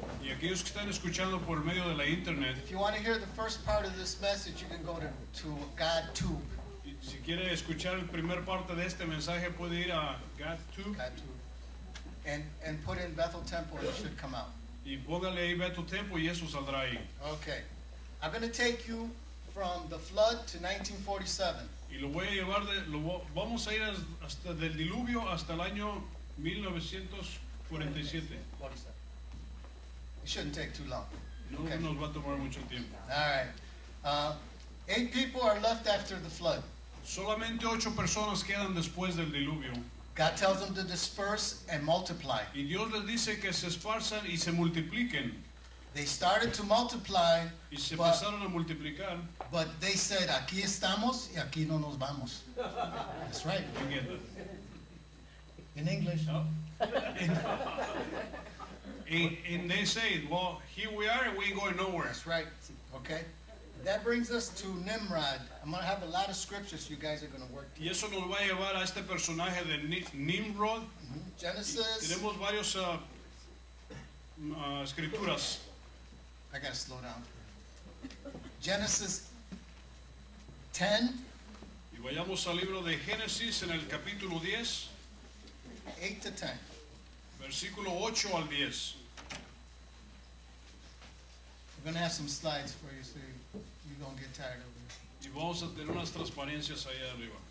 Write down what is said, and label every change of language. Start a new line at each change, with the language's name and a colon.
Spanish: y aquellos que están escuchando por medio de la internet,
English: if you want to hear the first part of this message, you can go to GodTube.
Spanish: Si quiere escuchar el primer parte de este mensaje, puede ir a GodTube.
English: And put in Bethel Temple, and it should come out.
Spanish: Y póngale ahí Bethel Temple y eso saldrá ahí.
English: Okay. I'm going to take you from the flood to 1947.
Spanish: Y lo voy a llevar vamos a ir hasta del diluvio hasta el año 1947.
English: It shouldn't take too long.
Spanish: No nos va a tomar mucho tiempo.
English: All right. 8 people are left after the flood.
Spanish: Solamente 8 personas quedan después del diluvio.
English: God tells them to disperse and multiply.
Spanish: Y Dios les dice que se esparzan y se multipliquen.
English: They started to multiply.
Spanish: Y se empezaron a multiplicar.
English: But they said,
Spanish: aquí estamos y aquí no nos vamos.
English: That's right. In English. No. And they say, well, here we are and we ain't going nowhere. That's right. Okay. That brings us to Nimrod. I'm going to have a lot of scriptures you guys are going to work through.
Spanish: Y eso nos va a llevar a este personaje de Nimrod.
English: Genesis.
Spanish: Tenemos varios escrituras.
English: I got to slow down. Genesis 10.
Spanish: Y vayamos al libro de Génesis en el capítulo 10.
English: 8 to 10.
Spanish: Versículo 8 al 10.
English: We're going to have some slides for you so you don't get tired of it.
Spanish: Y vamos a tener unas transparencias ahí arriba.